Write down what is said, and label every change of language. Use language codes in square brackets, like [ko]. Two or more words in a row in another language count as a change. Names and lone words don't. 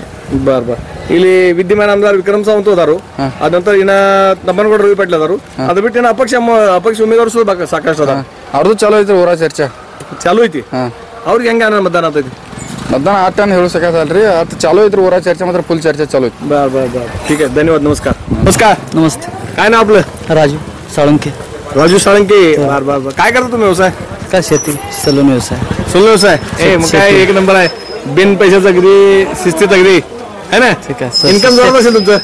[kn] ಇಲ್ಲಿ ವಿದ್ಯಮಾನ ಆಮದಾರ ವಿಕ್ರಮ್ ಸಾವಂತ್ ಹೋದಾರು. ಅದ ನಂತರ ಇನ್ನ ತಮ್ಮನಗೌಡ ರವಿ ಪಾಟೀಲ್ ಅದಾರು. ಅದ್ರ ಬಿಟ್ಟು ಇನ್ನ ಅಪಕ್ಷ ಉಮೇದವಾರು ಸಾಕಷ್ಟು ಅದಾರ. ಅವ್ರದ್ದು ಚಾಲೋ ಐತ್ರಿ. ಊರ ಚರ್ಚೆ ಚಾಲೂ ಐತಿ. ಅವ್ರಿಗೆ ಹೆಂಗ ಮತದಾನ ಆಗ್ತೈತಿ? ಮತದಾನ ಆಟನ್ ಹೇಳು ಸಕತ್ತಲ್ರಿ. ಅದು ಚಾಲೂ ಐತ್ರಿ. ಊರ ಚರ್ಚೆ ಮಾತ್ರ ಫುಲ್ ಚರ್ಚೆ ಚಾಲೂ ಐತಿ. [mr] ठीक आहे. धन्यवाद. नमस्कार. नमस्कार. नमस्ते. काय नाव आपलं? राजू साळुंके. राजू साळुंके. काय करता तुम्ही व्यवसाय? काय शेती सलून व्यवसाय. सोलो व्यवसाय. मग काय एक नंबर आहे. बिन पैशाचं अगदी शिस्तीत अगदी है ना? ठीक आहे. इन्कम जोरात असेल तुमचं?